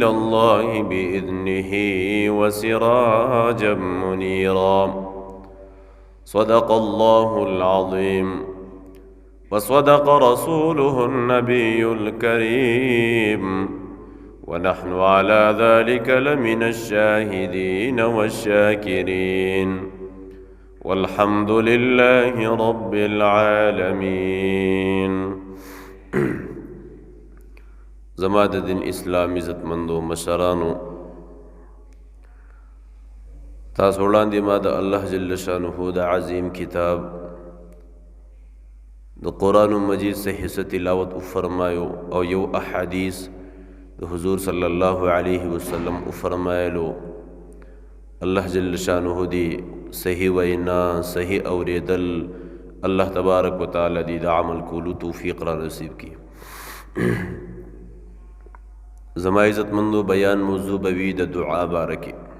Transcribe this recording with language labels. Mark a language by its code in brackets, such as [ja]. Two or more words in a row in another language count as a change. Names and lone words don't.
[ar] الله بإذنه وسراجا منيرا صدق الله العظيم وصدق رسوله النبي الكريم ونحن على ذلك لمن الشاهدين والشاكرين والحمد لله رب العالمين [ps] زما د دین اسلام عزت مندو مشرانو تاسو وړاندې ما د الله جل شانه د عظیم کتاب د قرآن مجید [ur] سے حصہ [ps] تلاوت فرمایو او یو احادیث د حضور صلی الله علیه وسلم فرمایلو الله جل شانه دی صحیح وینا صحیح اوریدل الله تبارک وتعالی دی د عمل کولو توفیق را نصیب کی زما عزت مندو بیان موضوع بوی د دعا بارکی